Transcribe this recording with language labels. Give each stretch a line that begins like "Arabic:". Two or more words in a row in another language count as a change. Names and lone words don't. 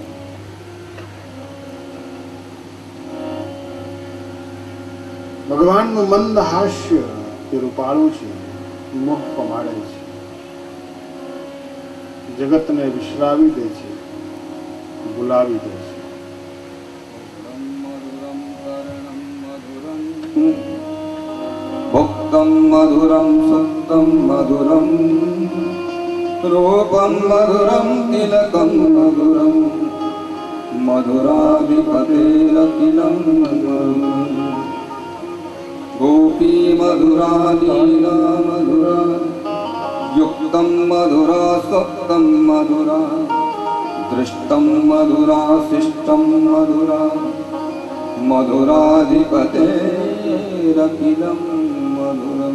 Gujarati: ભગવાનનું મંદ હાસ્ય એ રૂપાળું છે, મોહ પમાડે છે, જગતને વિશ્રાવી દે છે, ભૂલાવી દે છે।
Sanskrit: भुक्तं मधुरं सुप्तं मधुरं रूपं मधुरं तिलकं मधुरं मधुराधिपतेरखिलं मधुरं गोपी मधुरा लीला मधुरा युक्तं मधुरा सुप्तं मधुरा दृष्टं मधुरा शिष्टं मधुरा मधुराधिपतेरखिलं मधुरं